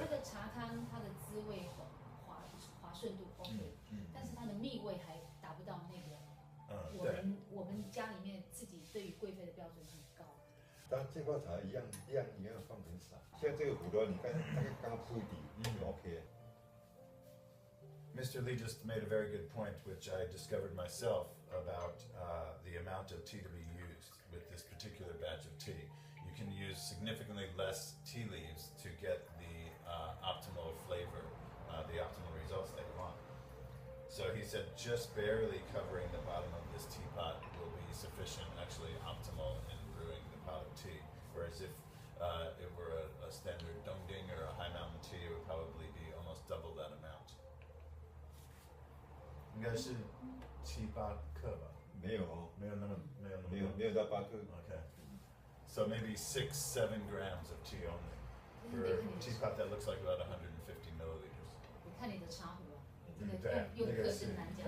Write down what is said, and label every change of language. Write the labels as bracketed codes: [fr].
[zh] 它的茶汤它的滋味滑顺度 OK，但是它的蜜味还达不到那个。我们家里面自己对于贵妃的标准很高。但这块茶量放很少，像这个壶的话，你看大概刚铺底就 OK。 [en] Mr. Lee just made a very good point, which I discovered myself about the amount of tea to be used with this particular batch of tea. You can use significantly less tea leaves to get the optimal flavor, the optimal results that you want. So he said just barely covering the bottom of this teapot will be sufficient, actually optimal in brewing the pot of tea. Whereas if it were a standard Dongding or a high mountain tea, it would probably be almost double that amount. [zh] 应该是7-8克吧？没有哦，没有那么到8克。 [en] Okay. So maybe 6-7 grams of tea only for a teapot that looks like about 150 milliliters. [zh] 你看你的茶壶啊，这个用克是难讲。